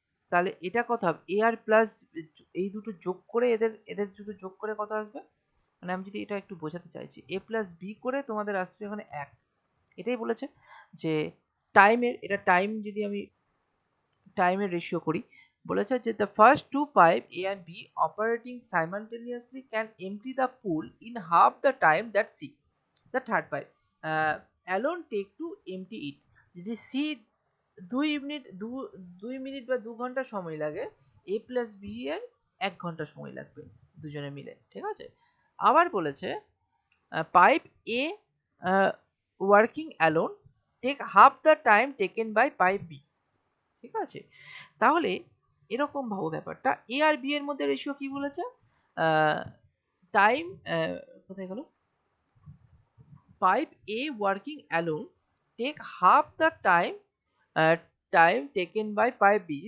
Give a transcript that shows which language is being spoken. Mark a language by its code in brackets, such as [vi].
[bn] তাহলে এটা কত হবে, এ আর প্লাস এই দুটো যোগ করে এদের এদের দুটো যোগ করে কত আসবে, মানে আমি যদি এটা একটু বোঝাতে চাইছি, এ প্লাস বি করে তোমাদের আসবে ওখানে 1, এটাই বলেছে যে টাইমের, এটা টাইম যদি আমি টাইমের রেশিও করি, বলেছে যে [en] the first two pipe A and B operating simultaneously can empty the pool in half the time that C, the third pipe alone take to empty it. [bn] যদি C 2 মিনিট বা 2 ঘন্টা সময় লাগে, A প্লাস B এর 1 ঘন্টা সময় লাগবে দুজনে মিলে, ঠিক আছে। আবার বলেছে [en] pipe A working alone take half the time taken by pipe B, [bn] ঠিক আছে। তাহলে এরকম ভাবো ব্যাপারটা, এ আর বি এর মধ্যে রেশিও কি বলেছে, টাইম কোথায় গেল, [en] Pipe A working alone take half the time taken by pipe B.